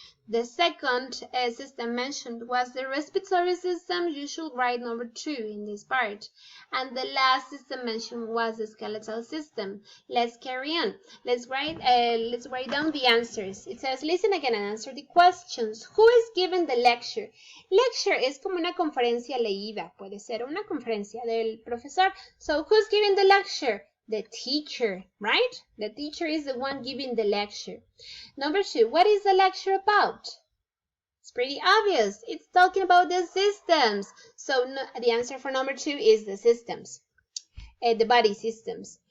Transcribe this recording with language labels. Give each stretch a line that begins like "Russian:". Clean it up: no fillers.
English: The second system mentioned was the respiratory system. You should write number 2 in this part. And the last system mentioned was the skeletal system. Let's carry on. Let's write down the answers. It says, listen again and answer the questions. Who is giving the lecture?
Spanish: Lecture es como una conferencia leída. Puede ser una conferencia del profesor.
English: So who's giving the lecture? The teacher, right? The teacher is the one giving the lecture. Number 2, what is the lecture about? It's pretty obvious. It's talking about the systems. So the answer for number 2 is the systems, the body systems.